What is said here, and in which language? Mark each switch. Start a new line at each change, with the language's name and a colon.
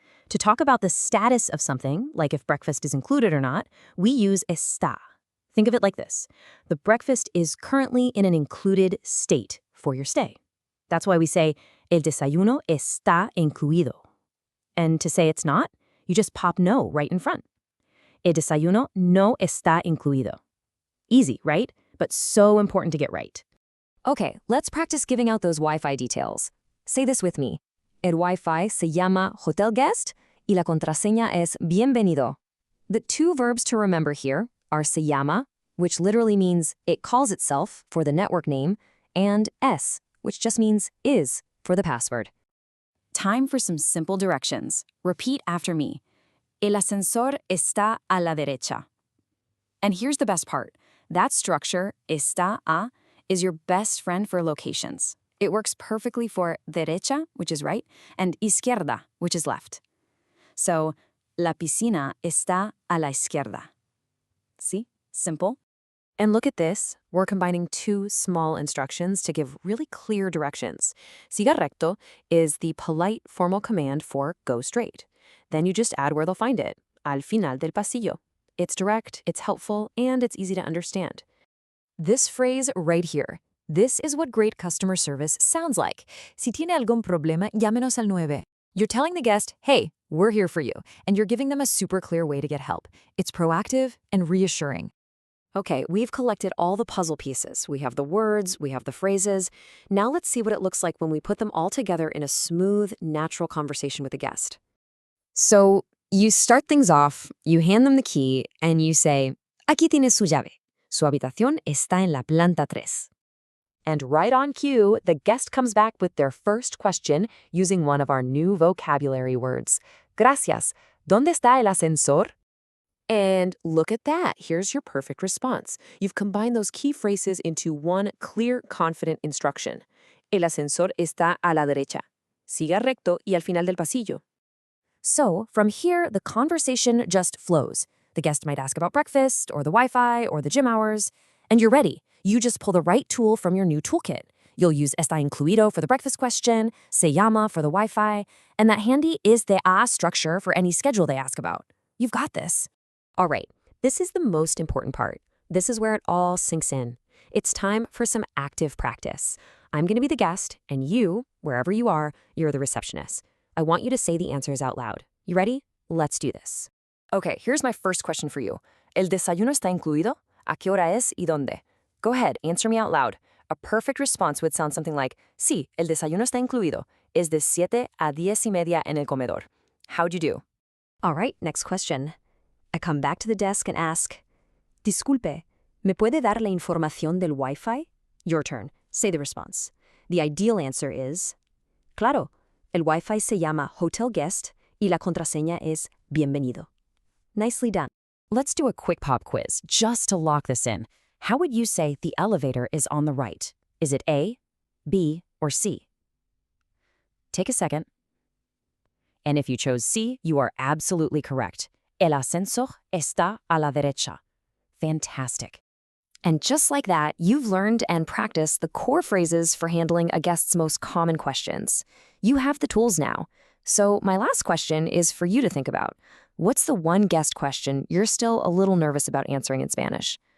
English: To talk about the status of something, like if breakfast is included or not, we use está. Think of it like this. The breakfast is currently in an included state for your stay. That's why we say,
Spanish: el desayuno está incluido.
English: And to say it's not, you just pop no right in front.
Spanish: El desayuno no está incluido.
English: Easy, right? But so important to get right. Okay, let's practice giving out those Wi-Fi details. Say this with me.
Spanish: El Wi-Fi se llama Hotel Guest y la contraseña es bienvenido.
English: The 2 verbs to remember here are se llama, which literally means it calls itself for the network name, and es, which just means is for the password. Time for some simple directions. Repeat after me.
Spanish: El ascensor está a la derecha.
English: And here's the best part. That structure, está a, is your best friend for locations. It works perfectly for derecha, which is right, and izquierda, which is left.
Spanish: So, la piscina está a la izquierda.
English: See? Simple. And look at this. We're combining 2 small instructions to give really clear directions. Siga recto is the polite, formal command for go straight. Then you just add where they'll find it,
Spanish: al final del pasillo.
English: It's direct, it's helpful, and it's easy to understand. This phrase right here, this is what great customer service sounds like.
Spanish: Si tiene algún problema, llámenos al 9.
English: You're telling the guest, hey, we're here for you, and you're giving them a super clear way to get help. It's proactive and reassuring. Okay, we've collected all the puzzle pieces. We have the words, we have the phrases. Now let's see what it looks like when we put them all together in a smooth, natural conversation with a guest. So You start things off, you hand them the key, and you say,
Spanish: aquí tiene su llave. Su habitación está en la planta 3.
English: And right on cue, the guest comes back with their first question using one of our new vocabulary words. Gracias.
Spanish: ¿Dónde está el ascensor?
English: And look at that. Here's your perfect response. You've combined those key phrases into one clear, confident instruction.
Spanish: El ascensor está a la derecha. Siga recto y al final del pasillo.
English: So, from here, the conversation just flows. The guest might ask about breakfast, or the Wi-Fi, or the gym hours, and you're ready. You just pull the right tool from your new toolkit. You'll use está incluido for the breakfast question, se llama for the Wi-Fi, and that handy is the structure for any schedule they ask about. You've got this. All right, this is the most important part. This is where it all sinks in. It's time for some active practice. I'm going to be the guest, and you, wherever you are, you're the receptionist. I want you to say the answers out loud. You ready? Let's do this. Okay, here's my first question for you.
Spanish: ¿El desayuno está incluido? ¿A qué hora es y dónde?
English: Go ahead, answer me out loud. A perfect response would sound something like,
Spanish: sí, el desayuno está incluido. Es de 7 a 10:30 en el comedor.
English: How'd you do? All right, next question. I come back to the desk and ask,
Spanish: disculpe, ¿me puede dar la información del Wi-Fi?
English: Your turn. Say the response. The ideal answer is,
Spanish: claro, el Wi-Fi se llama Hotel Guest y la contraseña es bienvenido.
English: Nicely done. Let's do a quick pop quiz just to lock this in. How would you say the elevator is on the right? Is it A, B, or C? Take a second. And if you chose C, you are absolutely correct.
Spanish: El ascensor está a la derecha.
English: Fantastic. And just like that, you've learned and practiced the core phrases for handling a guest's most common questions. You have the tools now. So my last question is for you to think about. What's the one guest question you're still a little nervous about answering in Spanish?